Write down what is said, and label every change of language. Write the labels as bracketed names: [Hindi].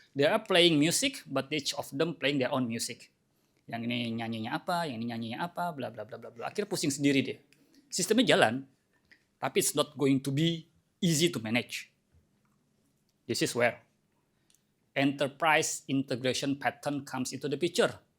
[English] They are playing music, but each of them playing their own music. [Indonesian] Yang ini nyanyinya apa, yang ini nyanyinya apa, bla bla bla bla bla. Akhirnya pusing sendiri dia. Sistemnya jalan, tapi [English] it's not going to be easy to manage. This is where enterprise integration pattern comes into the picture.